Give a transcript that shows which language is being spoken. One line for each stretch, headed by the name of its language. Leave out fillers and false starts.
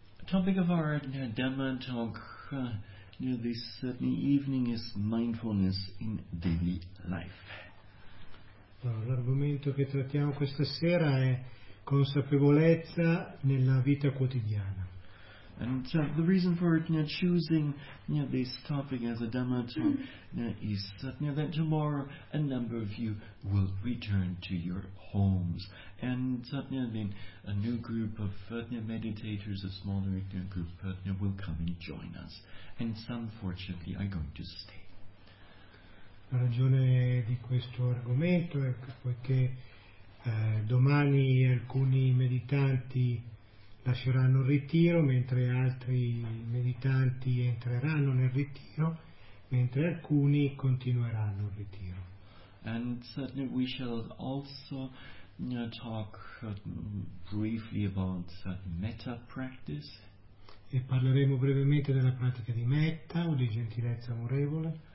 English: topic of our Dhamma talk this certain evening is mindfulness in daily life.
Italian: L'argomento che trattiamo questa sera è consapevolezza nella vita quotidiana.
English: And so the reason for choosing this topic as a Dhamma talk is that tomorrow a number of you will return to your homes. And a new group of meditators, a smaller group, will come and join us. And some, fortunately, are going to stay.
Italian: La ragione di questo argomento è poiché domani alcuni meditanti lasceranno il ritiro, mentre altri meditanti entreranno nel ritiro, mentre alcuni continueranno il ritiro.
English: And certainly we shall also talk briefly about metta practice.
Italian: E parleremo brevemente della pratica di metta o di gentilezza amorevole.